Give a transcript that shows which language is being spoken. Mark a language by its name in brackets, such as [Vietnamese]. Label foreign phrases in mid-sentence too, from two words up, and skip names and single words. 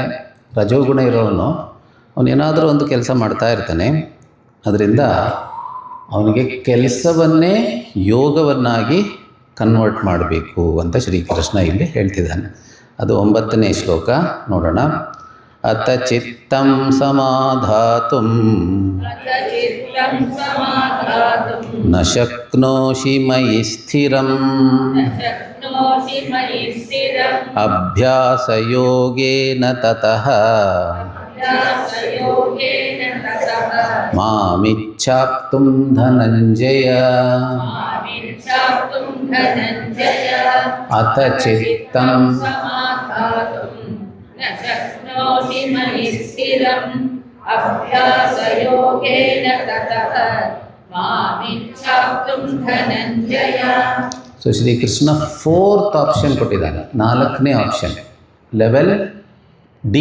[Kannada] ರಜೋಗುಣ ಇರೋವನು ಅವನೇನಾದರೂ ಒಂದು ಕೆಲಸ ಮಾಡ್ತಾ ಇರ್ತಾನೆ. ಅದರಿಂದ ಅವನಿಗೆ ಕೆಲಸವನ್ನೇ ಯೋಗವನ್ನಾಗಿ ಕನ್ವರ್ಟ್ ಮಾಡಬೇಕು ಅಂತ ಶ್ರೀಕೃಷ್ಣ ಇಲ್ಲಿ ಹೇಳ್ತಿದ್ದಾನೆ. ಅದು 9ನೇ ಶ್ಲೋಕ ನೋಡೋಣ. [Sanskrit] ಅತ ಚಿತ್ತಂ ಸಮಾಧಾತುಂ ನ ಶಕ್ನೋಷಿ ಮಯಿ ಸ್ಥಿರಂ ಅಭ್ಯಾಸಯೋಗೇನ ತತಃ ಮಾಮಿಚ್ಛಾಪ್ತುಂ ಧನಂಜಯ. ಅತ ಚಿತ್ತಂ [Kannada] ಸೊ ಶ್ರೀಕೃಷ್ಣ 4th ಆಪ್ಷನ್ ಕೊಟ್ಟಿದ್ದಾನೆ. 4ನೇ [English] option level D.